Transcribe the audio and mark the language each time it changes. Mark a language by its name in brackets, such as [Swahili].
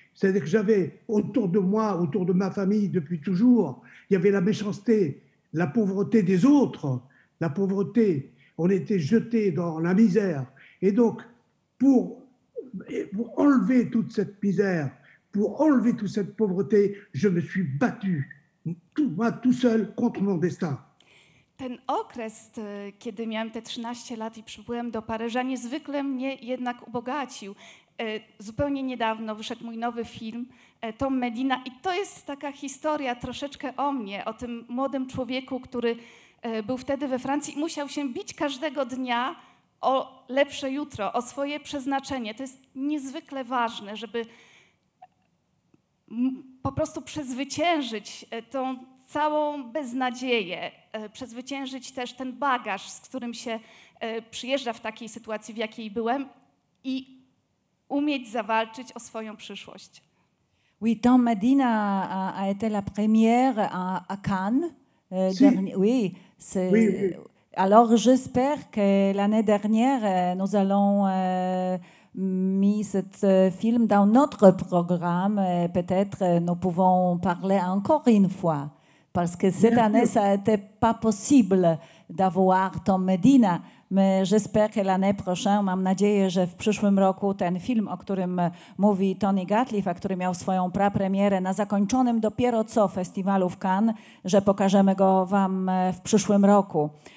[French] C'est-à-dire que j'avais autour de moi, autour de ma famille depuis toujours, il y avait la méchanceté, la pauvreté des autres, la pauvreté. On était jetés dans la misère. Et donc, pour enlever toute cette misère, pour enlever toute cette pauvreté, je me suis battu, moi tout seul, contre mon destin. [Polish] Ten okres, kiedy miałem te 13 lat i przybyłem do Paryża, niezwykle mnie jednak ubogacił. Zupełnie niedawno wyszedł mój nowy film, Tom Medina, i to jest taka historia troszeczkę o mnie, o tym młodym człowieku, który był wtedy we Francji i musiał się bić każdego dnia o lepsze jutro, o swoje przeznaczenie. To jest niezwykle ważne, żeby po prostu przezwyciężyć tą całą beznadzieję, przezwyciężyć też ten bagaż, z którym się przyjeżdża w takiej sytuacji, w jakiej byłem i umieć zawalczyć o swoją przyszłość. [French] Oui, Tant Medina a été la première à Cannes. Si. Oui, c'est... Oui, oui. Alors j'espère que l'année dernière, nous allons mis ce film dans notre programme. Peut-être nous pouvons parler encore une fois. Parce que cette Bien année, sûr. ça n'était pas possible d'avoir Tant Medina. [Polish] My [French] j'espère que l'année prochaine, [Polish] mam nadzieję, że w przyszłym roku ten film, o którym mówi Tony Gatliff, a który miał swoją prapremierę na zakończonym dopiero co festiwalu w Cannes, że pokażemy go wam w przyszłym roku.